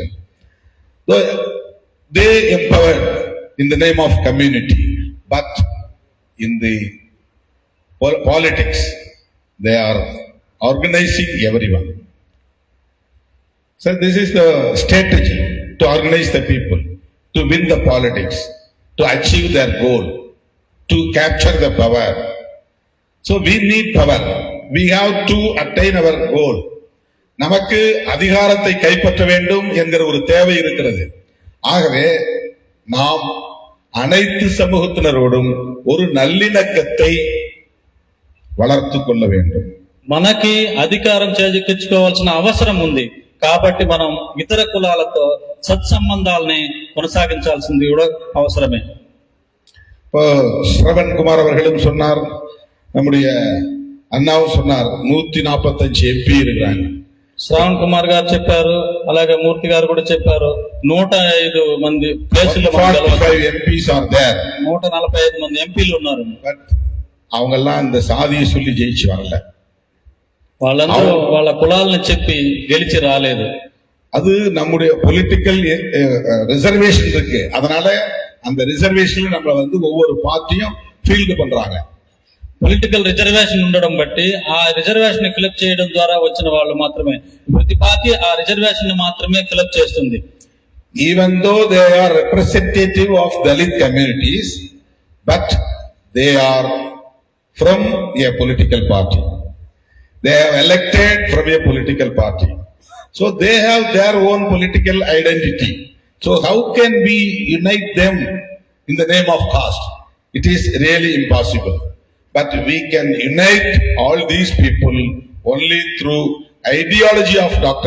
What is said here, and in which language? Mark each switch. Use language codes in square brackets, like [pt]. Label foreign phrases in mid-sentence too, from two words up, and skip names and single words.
[en] So they empowered in the name of community, but in the politics they are organizing everyone. So this is the strategy to organize the people, to win the politics, to achieve their goal, to capture the power. So we need power. We have to attain our goal. [ta] நமக்கு அதிகாரத்தை கைப்பற்ற வேண்டும் என்கிற ஒரு தேவை இருக்கிறது. ஆகவே நாம் அனைத்து சமூகத்தினரோடும் ஒரு நல்லிணக்கத்தை வளர்த்து கொள்ள வேண்டும். [te] మనకి అధికారం చేజిక్కించుకోవాల్సిన అవసరం ఉంది. కాబట్టి మనం ఇతర కులాలతో సత్సంబంధాలని కొనసాగించాల్సింది కూడా అవసరమే. [ta] இப்போ ஸ்ரவன்குமார் அவர்களும் சொன்னார், நம்முடைய అన్నాவும் சொன்னார், 145 ఎంపీ இருக்கிறாங்க. [te] శ్రవణ్ కుమార్ గారు చెప్పారు, అలాగే మూర్తి గారు కూడా చెప్పారు, 105 మంది ప్లేసులు 145 మంది ఎంపీలు ఉన్నారు. [ta] బట్ அவங்கெல்லாம் இந்த சாதியை சொல்லி ஜெயிச்சு வரல. [te] వాళ్ళందరూ వాళ్ళ కులాలను చెప్పి గెలిచి రాలేదు. [ta] அது நம்முடைய [en] political reservation [ta] இருக்கு. அதனால அந்த ரிசர்வேஷன்ல நம்மள ஒவ்வொரு பார்ட்டியும் ஃபீல்டு பண்றாங்க. [en] political reservation [te] ఉండడం బట్టి ఆ రిజర్వేషన్ ఫిలప్ చేయడం ద్వారా వచ్చిన వాళ్ళు మాత్రమే, ప్రతి పార్టీ ఆ రిజర్వేషన్ మాత్రమే ఫిలప్ చేస్తుంది. [en] even though they are representative of Dalit communities, but they are from a political party. They have elected from a political party. So they have their own political identity. So how can we unite them in the name of caste? It is really impossible. But we can unite all these people only through ideology of Dr.